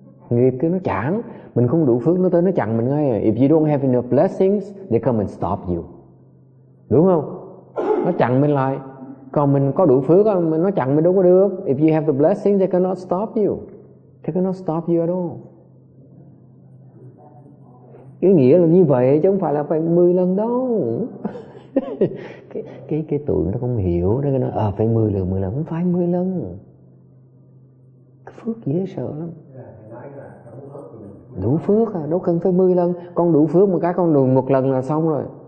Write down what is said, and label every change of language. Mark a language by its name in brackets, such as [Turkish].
[Vietnamese] Nghiệp kia nó chặn, mình không đủ phước nó tới nó chặn mình ngay. [English] If you don't have enough blessings, they come and stop you. [Vietnamese] Đúng không? Nó chặn mình lại. Còn mình có đủ phước, nó chặn mình đâu có được. [English] If you have the blessings, they cannot stop you. They cannot stop you at all. [Vietnamese] Cái nghĩa là như vậy chứ không phải là phải 10 lần đâu. cái tụi nó không hiểu, nó nói phải 10 lần, không phải 10 lần. Cái phước dễ sợ lắm. Đủ phước đâu cần phải 10 lần. Con đủ phước một cái con đùn 1 lần là xong rồi.